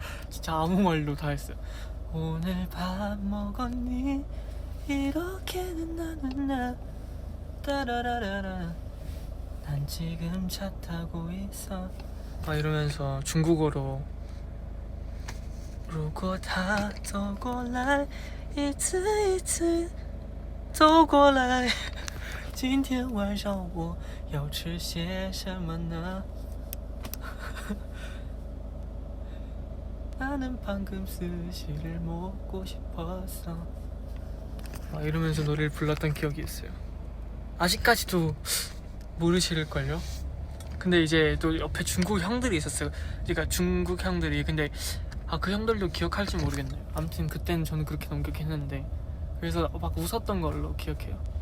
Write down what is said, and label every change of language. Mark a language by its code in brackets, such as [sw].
[ko] 진짜 아무 말로 다 했어요. 오늘 밥 먹었니? 이렇게는 나는 나 따라라라라 난 지금 차 타고 있어. 막 이러면서 중국어로 [zh] 如果他走过来一次一次走过来今天晚上我要吃些什么呢 [ko] 나는 방금 스시를 먹고 싶었어. 막 이러면서 노래를 불렀던 기억이 있어요. 아직까지도 모르실걸요? 근데 이제 또 옆에 중국 형들이 있었어요. 그러니까 중국 형들이. 근데 그 형들도 기억할지 모르겠네요. 아무튼 그때는 저는 그렇게 넘겼했는데 그래서 막 웃었던 걸로 기억해요.